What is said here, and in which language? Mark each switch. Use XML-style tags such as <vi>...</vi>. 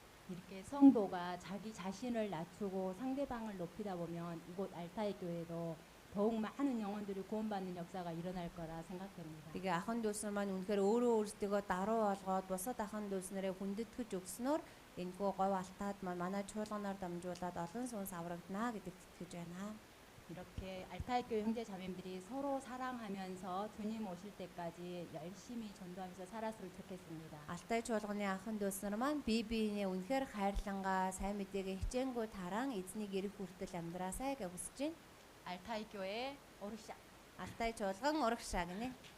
<ko>이렇게 성도가 자기 자신을 낮추고 상대방을 높이다 보면 이곳 알타이 교회도 더욱 많은 영혼들이 구원받는 역사가 일어날 거라 생각됩니다.</ko> <mn>Тэгээ ахан дүүс нар маань үнэхээр өөрөө өөрсдөө даруй олгоод бусад ахан дүүс нарыг хүндэтгэж өгснөөр энэхүү говь алтаад манай чуулганаар дамжуулаад олон сүнс аврагдана гэдэгт итгэж байна.</mn> <ko>이렇게 알타이 교회 형제 자매님들이 서로 사랑하면서 주님 오실 때까지 열심히 전도하면서 살았으면 좋겠습니다.</ko> <mn>Алтай чуулганы ахан дүүс нар маань бие биенээ үнэхээр хайрлангаа сайн мэдээгээ хичээнгүү тараан эзнийг ирэх хүртэл амьдраасай гэж хүсэж байна.</mn> <ko>알타이 교회 오르샤.</ko> <mn>Алтай чуулган урагшаа гинэ.</mn>